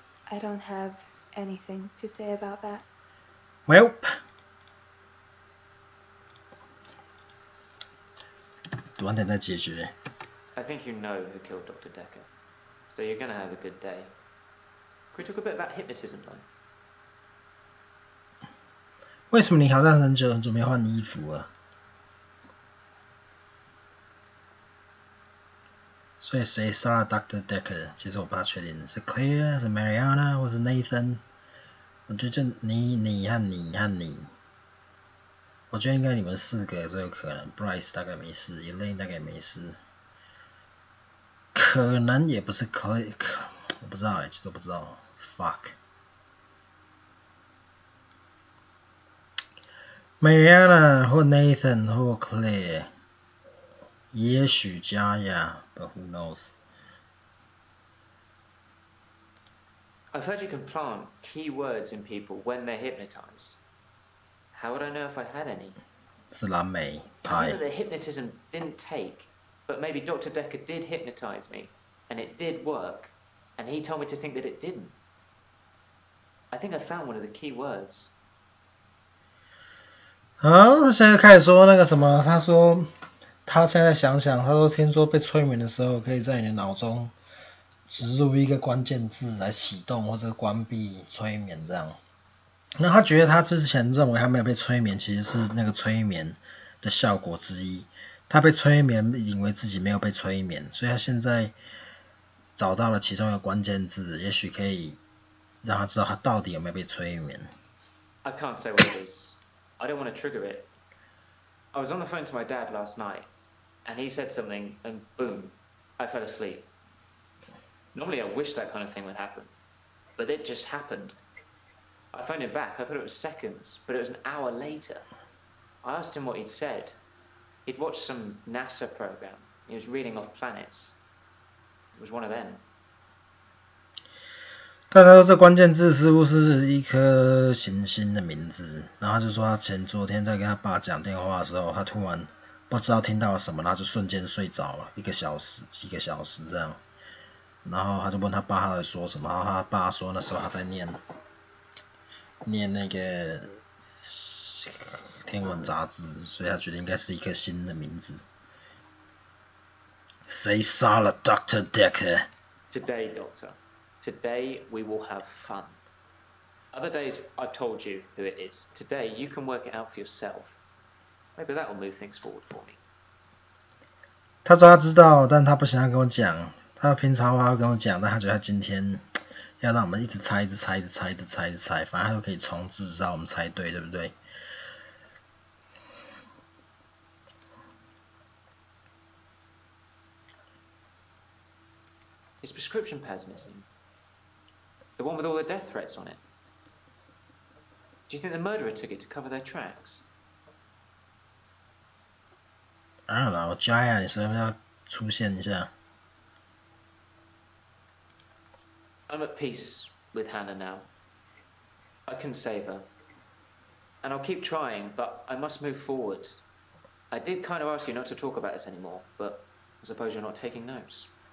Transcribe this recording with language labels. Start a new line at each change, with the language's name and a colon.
English: I don't have anything to say about that. Well.
Chinese: 晚点再解决。
English: I think you know who killed Dr. Dekker, so you're gonna have a good day. Could we talk a bit about hypnotism, though?
Chinese: 为什么你挑战很久，准备换衣服啊？所以谁杀了 Dr. Dekker？其实我不大确定，是 Claire， 是 Mariana， 或是 Nathan？我觉得就你和你，我觉得应该你们4个最有可能。 Bryce 大概没事 ，Elaine 大概没事，可能也不是 Claire， 我不知道其实我不知道。 Fuck。Mariana 或 Nathan 或 Claire， 也许加呀 ，
English: but who knows？ I've heard you can plant key words in people when they're hypnotized. How would I know if I had any?
Chinese: 是蓝莓
English: I
Chinese: 派
English: think that the hypnotism didn't take, but maybe Dr. Dekker did hypnotize me, and it did work, and he told me to think that it didn't. I think I found one of the key words.
Chinese: 好，现在开始说那个什么，他说他现在想想，他说听说被催眠的时候，可以在你的脑中植入一个关键字来启动或者关闭催眠这样。那他觉得他之前认为他没有被催眠，其实是那个催眠的效果之一。他被催眠，以为自己没有被催眠，所以他现在找到了其中一个关键字，也许可以让他知道他到底有没有被催眠。
English: I can't say what it is. I don't want to trigger it. I was on the phone to my dad last night, and he said something, and boom, I fell asleep. Normally I wish that kind of thing would happen, but it just happened. I phoned him back, I thought it was seconds, but it was an hour later. I asked him what he'd said. He'd watched some NASA program. He was reading off planets. It was one of them.
Chinese: 但他说这关键字似乎是一颗行星的名字，然后他就说他昨天在跟他爸讲电话的时候，他突然不知道听到了什么，然后就瞬间睡着了，1个小时、几个小时这样。然后他就问他爸他在说什么，然后他爸说那时候他在念那个天文杂志，所以他觉得应该是一颗新的名字。谁杀了 Dr. Dekker？
English: Today, Doctor. Today we will have fun. Other days I've told you who it is. Today you can work it out for yourself. Maybe that will move things forward for me.
Chinese: 他说他知道，但他不想要跟我讲。他平常话会跟我讲，但他觉得他今天要让我们一直猜，反正他就可以重置，直到我们猜对，对不对？
English: His prescription pad's missing. The one with all the death threats on it. Do you think the murderer took it to cover their tracks? I don't know,
Chinese: 加呀，你是不是要出现一下？
English: I'm at peace with Hannah now. I can save her. And I'll keep trying, but I must move forward. I did kind of ask you not to talk about this anymore, but I suppose you're not taking notes.